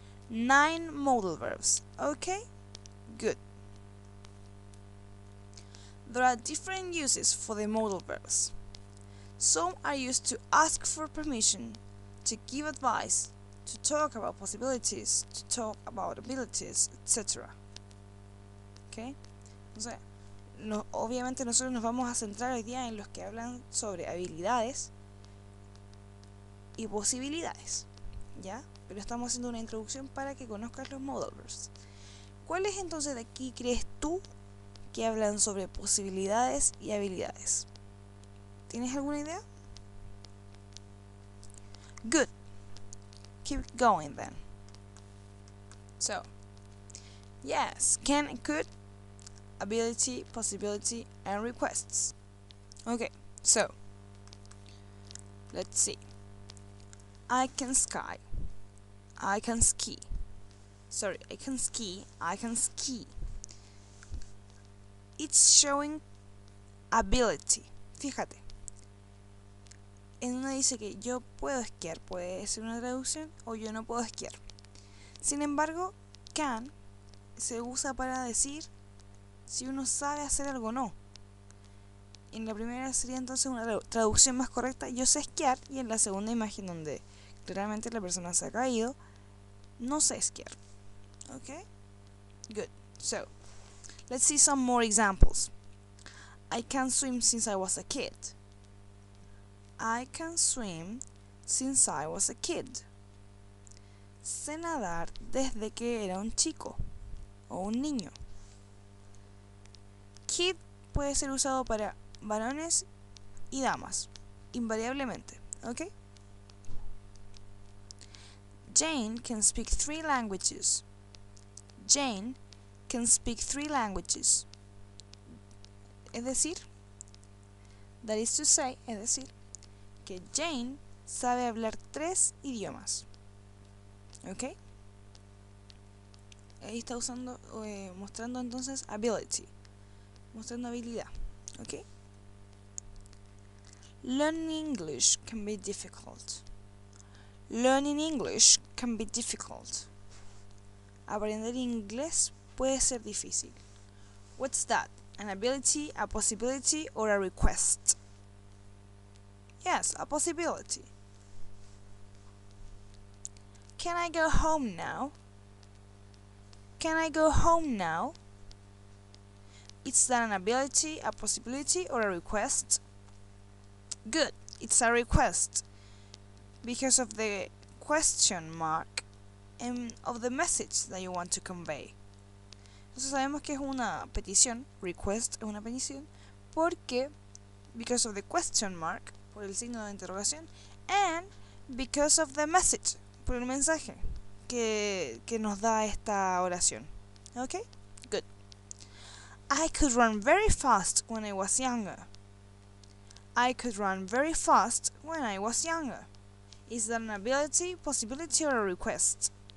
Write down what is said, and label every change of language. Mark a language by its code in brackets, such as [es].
[en] 9 modal verbs. Okay? Good. There are different uses for the modal verbs. Some are used to ask for permission, to give advice, to talk about possibilities, to talk about abilities, etc. [es] ¿Ok? O sea, obviamente nosotros nos vamos a centrar hoy día en los que hablan sobre habilidades y posibilidades, ¿ya? Pero estamos haciendo una introducción para que conozcas los modal verbs. ¿Cuáles entonces de aquí crees tú que hablan sobre posibilidades y habilidades? ¿Tienes alguna idea? [en] Good. Keep going then. So, yes, can and could, ability, possibility, and requests. Okay, so, let's see. I can ski. I can ski. Sorry, I can ski. I can ski. It's showing ability. Fíjate. [es] en una dice que yo puedo esquiar, puede ser una traducción, o yo no puedo esquiar. Sin embargo, can se usa para decir si uno sabe hacer algo o no. En la primera sería entonces una traducción más correcta, yo sé esquiar, y en la segunda imagen donde claramente la persona se ha caído, no sé esquiar. [en] Okay? Good. So, let's see some more examples. I can swim since I was a kid. I can swim since I was a kid. [es] Sé nadar desde que era un chico o un niño. Kid puede ser usado para varones y damas, invariablemente, ¿ok? [en] Jane can speak 3 languages. Jane can speak 3 languages. [es] Es decir, [en] that is to say, [es] es decir, que Jane sabe hablar 3 idiomas. ¿Ok? Ahí está usando, mostrando entonces ability, mostrando habilidad. ¿Ok? [en] Learning English can be difficult. Learning English can be difficult. [es] Aprender inglés puede ser difícil. [en] What's that? An ability, a possibility, or a request? Yes, a possibility. Can I go home now? Can I go home now? Is that an ability, a possibility, or a request? Good, it's a request, because of the question mark and of the message that you want to convey. [es] Entonces sabemos que es una petición, request es una petición, porque, [en] because of the question mark, [es] por el signo de interrogación, [en] and because of the message, [es] por el mensaje que nos da esta oración. [en] ¿Ok? Good. I could run very fast when I was younger. I could run very fast when I was younger. Is that an ability, possibility, or a request?